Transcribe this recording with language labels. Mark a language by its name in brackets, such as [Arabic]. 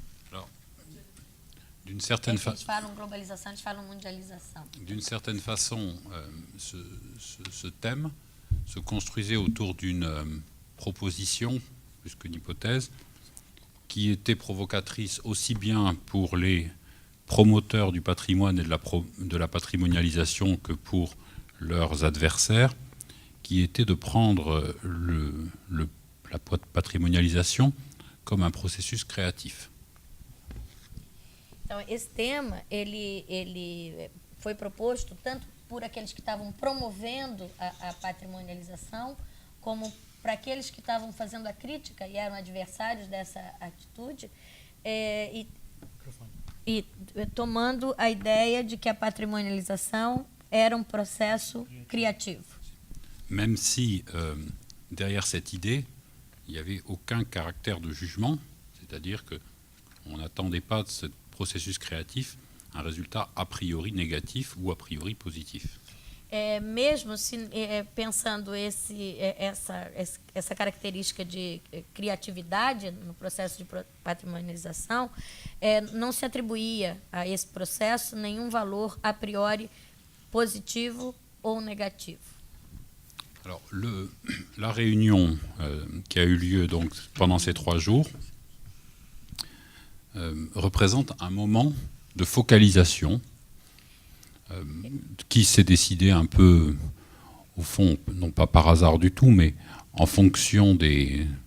[French] Alors, d'une certaine façon. [Portuguese] Eles falam globalização, eles falam mundialização. [French] D'une certaine façon, ce thème se construisait autour d'une proposition, plus qu'une hypothèse, qui était provocatrice aussi bien pour les promoteurs du patrimoine et de la patrimonialisation que pour leurs adversaires, qui était de prendre la patrimonialisation comme un processus créatif. [Portuguese] Então, esse tema ele foi proposto tanto por aqueles que estavam promovendo a patrimonialização, como para aqueles que estavam fazendo a crítica e eram adversários dessa atitude, e tomando a ideia de que a patrimonialização era um processo criativo. [French] Même si derrière cette idée, il n'y avait aucun caractère de jugement, c'est-à-dire qu'on n'attendait pas de ce processus créatif un résultat a priori négatif ou a priori positif. [Portuguese] Mesmo se, pensando essa característica de criatividade no processo de patrimonialização, não se atribuía a esse processo nenhum valor a priori positivo ou negativo. [French] Alors, la réunion qui a eu lieu donc pendant ces 3 jours représente un moment de focalisation qui s'est décidé un peu, au fond, non pas par hasard du tout, mais en fonction des